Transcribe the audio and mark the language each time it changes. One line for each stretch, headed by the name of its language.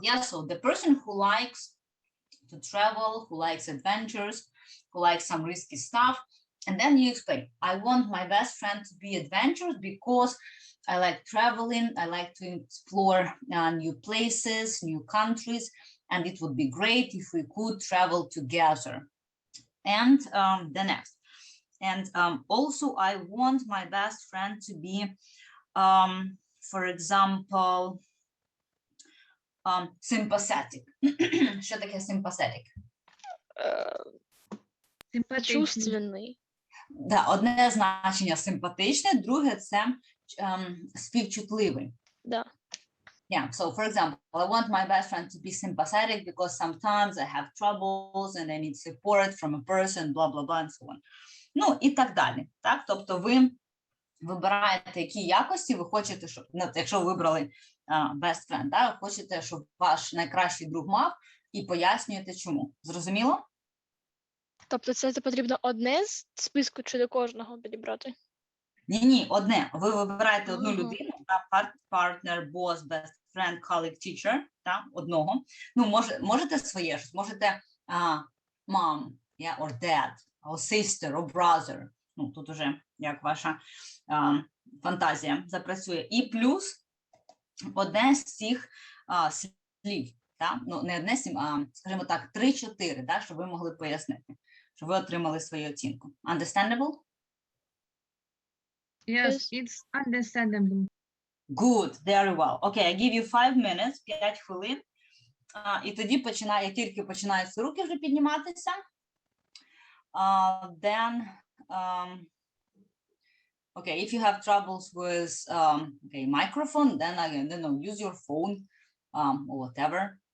English: Yeah, so the person who likes to travel, who likes adventures, who likes some risky stuff, and then you explain, I want my best friend to be adventurous because I like traveling, I like to explore new places, new countries, and it would be great if we could travel together. And the next. And also, I want my best friend to be, for example, sympathetic.
Ukrainian: Що таке sympathetic? Чувственний. Да, одне значення симпатичне, друге це співчутливий. Да.
English: Yeah, so for example, I want my best friend to be sympathetic because sometimes I have troubles and I need support from a person, blah, blah, blah, and so on.
Ukrainian: Ну, і так далі. Так? Тобто ви вибираєте, які якості ви хочете, щоб, якщо ви вибрали best friend, ви хочете, щоб ваш найкращий друг мав, і пояснюєте, чому. Зрозуміло? Тобто це потрібно одне з списку чи до кожного підібрати? Ні, одне. Ви вибираєте одну людину,
English: partner, boss, best friend, colleague, teacher,
Ukrainian: одного. Ну, можете своє, можете
English: mom, or dad, or sister, or brother.
Ukrainian: Ну, тут уже як ваша фантазія запрацює. І плюс одне з цих слів. Ну, не одне з цих, скажімо так, 3-4, щоб ви могли пояснити, щоб ви отримали свою оцінку.
English: Understandable? Yes, it's understandable. Good, very well. Okay, I give you 5 minutes,
Ukrainian: 5 хвилин. І тоді як тільки починають руки вже підніматися,
English: then, okay, if you have troubles with microphone, then again, use your phone or whatever.